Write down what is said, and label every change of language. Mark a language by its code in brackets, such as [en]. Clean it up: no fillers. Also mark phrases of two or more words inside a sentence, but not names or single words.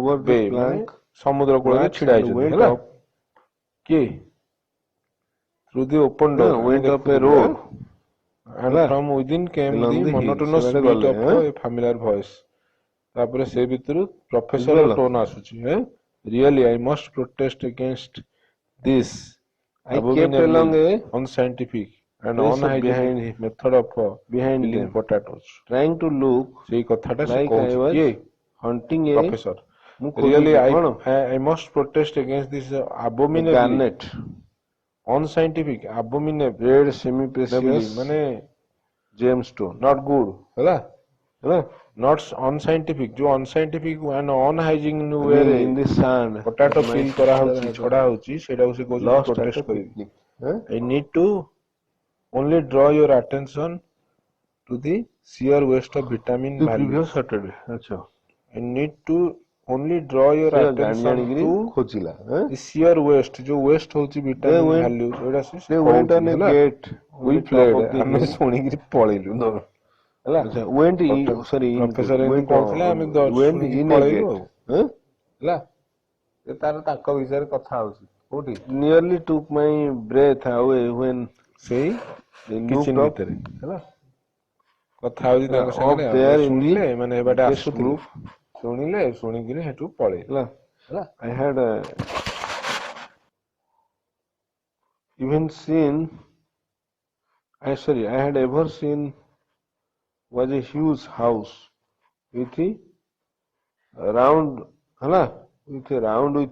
[en] over the bay [or] ମାନେ [en] plank [or] ସମୁଦ୍ର କୂଳରେ [en] marks [or] ଛିଡା [en] and [or] ହେଇଛନ୍ତି [en] went [or] ହେଲା [en] up କିଏ through the open door ଆମେ went up a [or] ଦେଖୁଥିଲୁ, [en] road and [or] ହେଲା? [en] from within came Along the the hill. monotonous [or] ସେମାନେ [en] beat [or] ଗଲେ, [en] of a familiar voice [or] ତାପରେ ସେ ଭିତରୁ ପ୍ରଫେସର ବୁଝିପାରିଲ? ଟୋନ ଆସୁଛି [en] really I must protest against this I kept abominably along a unscientific and pace unhygienic behind method of behind peeling them. potatoes trying to look [or] ସେଇ କଥାଟା ସେ [en] like I [or] କହୁଛି [en] was [or] କିଏ [en] hunting a [or] ପ୍ରଫେସର ମୁଁ [en] really [or] ଖୋଜୁଛି କଣ [en] I must protest against this a abominably garnet unscientific abominably red semi precious [or] ମାନେ [en] gemstone not good ହେଲା [or] ହେଲା [en] not unscientific जो unscientific and unhygienic I way mean, [or] ରେ [en] in the sand potato that my peel sister [or] କରାହଉଛି [en] had [or] ଛଡା ହଉଛି ସେଇଟାକୁ ସେ କହୁଛି [en] lost at protest a [or] କରିବି [en] picnic I need to only draw your attention to the sheer waste of vitamin the values previous Saturday ଆଚ୍ଛା I need to only draw your [or] ସେ ଜାଣି [en] attention [or] ଜାଣିକିରି [en] to [or] ଖୋଜିଲା [en] the sheer waste ଯୋଉ waste ହଉଛି vitamin went- [or] values ଏଇଟା ସେ [en] they went [or] କହୁଛି [en] on a [or] ହେଲା [en] gate we on the top fled of the [or] ଆମେ [en] hill. [or] ଶୁଣିକିରି ପଳେଇଲୁ ହେଲା [en] ଆଚ୍ଛା went sorry [or] ପ୍ରଫେସର ଏମିତି [en] went [or] କହୁଥିଲେ ଆମେ [en] went [or] ଶୁଣିକି [en] in a [or] ପଳେଇଲୁ [en] gate [or] ଆଉ ହେଲା ସେ ତାର ତାଙ୍କ ବିଷୟରେ କଥା ହଉଛି କୋଉଠି [en] nearly took my breath away when [or] ସେଇ [en] they [or] କିଚେନ [en] looked up [or] ଭିତରେ ହେଲା କଥା ହଉଛି ତାଙ୍କ [en] Up [or] ସାଙ୍ଗରେ ଆଉ। [en] there in [or] ଶୁଣିଲେ [en] the [or] ମାନେ ଏବାଟେ [en] guest [or] ଆସୁଥିଲେ [en] group. [or] ଶୁଣିଲେ ଶୁଣିକିରି ସେଠୁ ପଳେଇଲେ ହେଲା ହେଲା [en] I had even seen I had ever seen was a huge house with a round ହେଲା with a round